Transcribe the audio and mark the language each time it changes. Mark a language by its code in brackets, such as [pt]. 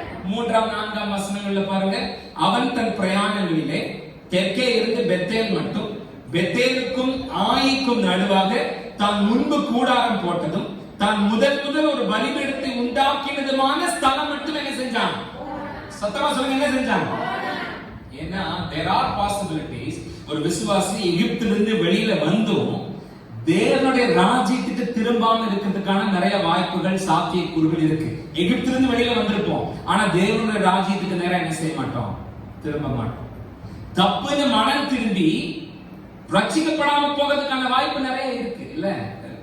[ta] 3ஆம் 4ஆம் வசனங்கள்ல பாருங்க. அவன் தன் பிரயாணங்களிலே தெற்கே இருந்து பெத்தேல் மட்டும், பெத்தேலுக்கும் ஆயிக்கும் நடுவாக தான் முன்பு கூடாரம் போட்டதும், தான் முதல் ஒரு பலிபீடத்தை உண்டாக்கினதுமான ஸ்தலம் மட்டும் என்ன செஞ்சான். சத்தமா சொல்லுங்க, என்ன செஞ்சான். [en] ஏன்னா there are possibilities. [ta] ஒரு விசுவாசி எகிப்திலிருந்து வெளியில வந்தும் தேவனுடைய ராஜ்யத்துக்கு திரும்பாம இருக்கிறதுக்கான நிறைய வாய்ப்புகள், சாத்தியக்கூறுகள் இருக்கு. எகிப்திலிருந்து வெளியில வந்திருப்போம், ஆனா தேவனுடைய ராஜ்யத்துக்கு நேரம் என்ன செய்ய மாட்டோம், திரும்ப மாட்டோம். தப்புன்னு மனம் திரும்பி ரட்சிக்கப்படாம போகிறதுக்கான வாய்ப்பு நிறைய இருக்கு இல்ல.